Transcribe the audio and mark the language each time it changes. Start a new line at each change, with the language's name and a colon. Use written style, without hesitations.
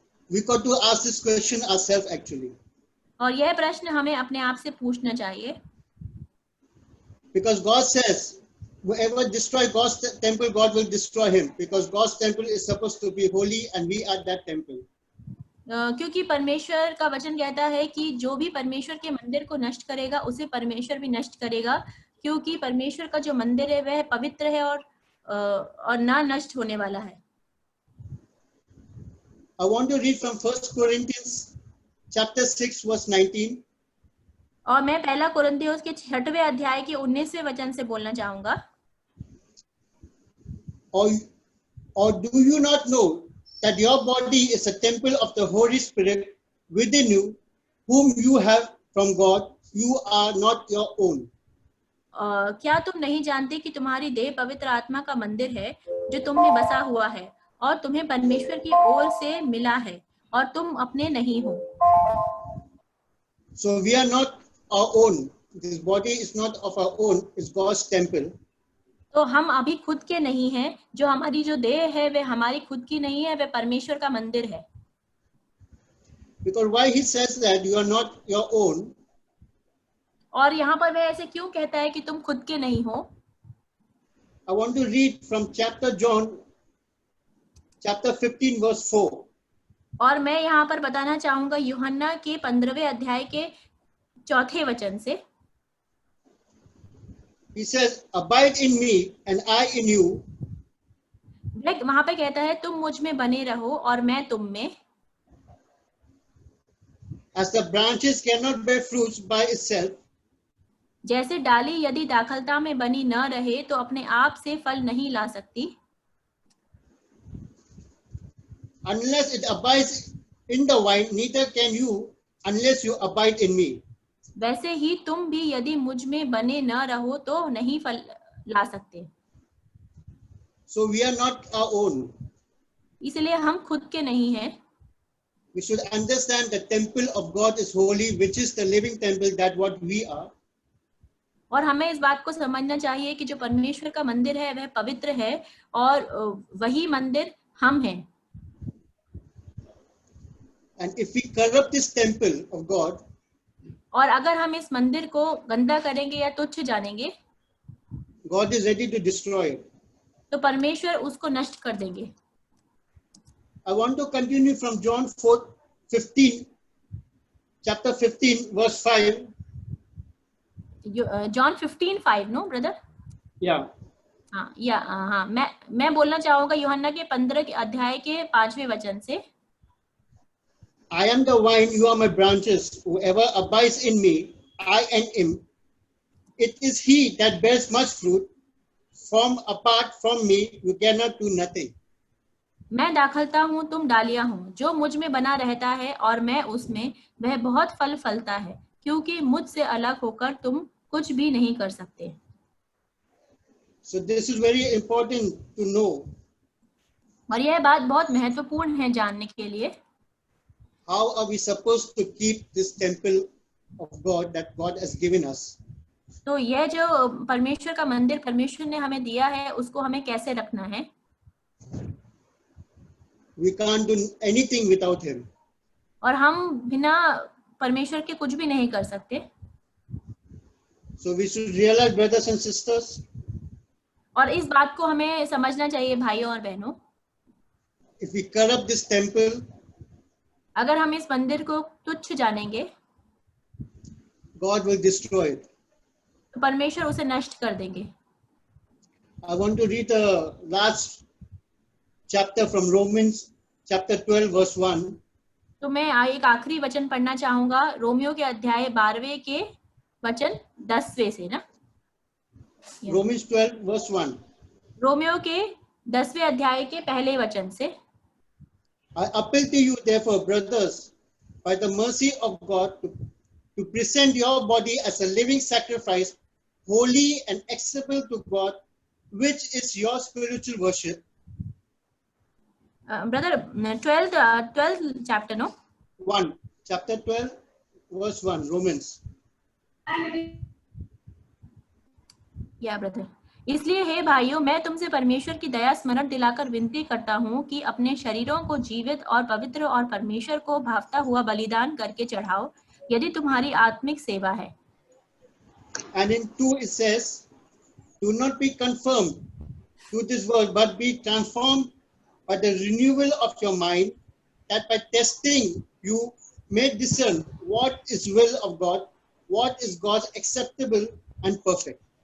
English: We got to ask this question ourselves actually.
Hindi: और यह प्रश्न हमें अपने आप से पूछना चाहिए.
English: Because God says, whoever destroys God's temple, God will destroy him. Because God's temple is supposed to be holy, and we are that temple.
Hindi: क्योंकि परमेश्वर का वचन कहता है कि जो भी परमेश्वर के मंदिर को नष्ट करेगा उसे परमेश्वर भी नष्ट करेगा, क्योंकि परमेश्वर का जो मंदिर है वह पवित्र है और ना नष्ट होने वाला है.
English: I want to read from 1 Corinthians chapter 6 verse 19.
Hindi: और मैं पहला कुरिन्थियों के 6वें अध्याय के 19वें वचन से बोलना चाहूंगा.
English: Or do you not know that your body is a temple of the Holy Spirit within you, whom you have from God? You are not your own.
Hindi: क्या तुम नहीं जानते कि तुम्हारी देह पवित्र आत्मा का मंदिर है जो तुमने बसा हुआ है और तुम्हें परमेश्वर की ओर से मिला है और तुम अपने नहीं हो.
English: So we are not our own. This body is not of our own. It's God's temple.
Hindi: तो हम अभी खुद के नहीं हैं. जो हमारी जो देह है वह हमारी खुद की नहीं है, वह परमेश्वर का मंदिर है.
English: Because why he says that you are not your own?
Hindi: और यहाँ पर वह ऐसे क्यों कहता है कि तुम खुद के नहीं हो?
English: I want to read from chapter John, chapter 15 verse 4.
Hindi: और मैं यहाँ पर बताना चाहूंगा यूहन्ना के 15वें अध्याय के 4थे वचन से.
English: He says, abide in me and I in you.
Hindi: वहाँ पे कहता है तुम मुझ में बने रहो और मैं तुम में.
English: As the branches cannot bear fruits by itself,
Hindi: जैसे डाली यदि दाखलता में बनी न रहे तो अपने आप से फल नहीं ला सकती.
English: unless it abides in the vine, neither can you unless you abide in me.
Hindi: वैसे ही तुम भी यदि मुझ में बने न रहो तो नहीं फल ला सकते.
English: So we are not our own.
Hindi: इसलिए हम खुद के नहीं हैं.
English: we should understand the temple of God is holy, which is the living temple that what we are.
Hindi: और हमें इस बात को समझना चाहिए कि जो परमेश्वर का मंदिर है वह पवित्र है और वही मंदिर हम हैं.
English: And if we corrupt this temple of God,
Hindi: और अगर हम इस मंदिर को गंदा करेंगे या तुच्छ जानेंगे,
English: God is ready to destroy it.
Hindi: तो परमेश्वर उसको नष्ट कर देंगे.
English: I want to continue from John 4:15, chapter 15, verse 5. John 15:5, no brother? Yeah.
Hindi: हाँ, मैं बोलना चाहूंगा यूहन्ना के 15 के अध्याय के 5वें वचन से.
English: I am the vine, you are my branches. Whoever abides in me, I and him. It is he that bears much fruit. Apart from me, you cannot do nothing.
Hindi: मैं दाखलता हूँ, तुम डालियां हो. जो मुझ में बना रहता है और मैं उसमें, वह बहुत फल फलता है, क्योंकि मुझसे अलग होकर तुम कुछ भी नहीं कर सकते.
English: So this is very important to know.
Hindi: और यह बात बहुत महत्वपूर्ण है जानने के लिए.
English: How are we supposed to keep this temple of God that God has given us?
Hindi: तो यह जो परमेश्वर का मंदिर परमेश्वर ने हमें दिया है, उसको हमें कैसे रखना है?
English: We can't do anything without him.
Hindi: और हम बिना परमेश्वर के कुछ भी नहीं कर सकते.
English: So we should realize, brothers and sisters.
Hindi: और इस बात को हमें समझना चाहिए भाइयों और बहनों.
English: If we corrupt this temple,
Hindi: अगर हम इस मंदिर को तुच्छ जानेंगे,
English: God will destroy it.
Hindi: तो परमेश्वर उसे नष्ट कर देंगे.
English: I want to read the last chapter from Romans, chapter 12, verse 1.
Hindi: तो मैं एक आखिरी वचन पढ़ना चाहूंगा रोमियो के अध्याय 12वें के वचन 10वें से ना.
English: Romans 12, verse 1.
Hindi: रोमियो के 10वें अध्याय के पहले वचन से.
English: I appeal to you, therefore, brothers, by the mercy of God, to present your body as a living sacrifice, holy and acceptable to God, which is your spiritual worship. Brother, 12th chapter, no? 1, chapter 12, verse 1, Romans.
Hindi: या brother. इसलिए हे भाइयों, मैं तुमसे परमेश्वर की दया स्मरण दिलाकर विनती करता हूँ कि अपने शरीरों को जीवित और पवित्र और परमेश्वर को भावता हुआ बलिदान करके चढ़ाओ, यदि तुम्हारी आत्मिक सेवा है.
English: And in 2 it says, do not be conformed to this world, but be transformed by the renewal of your mind, that by testing you may discern what is will of God, what is God's acceptable and perfect.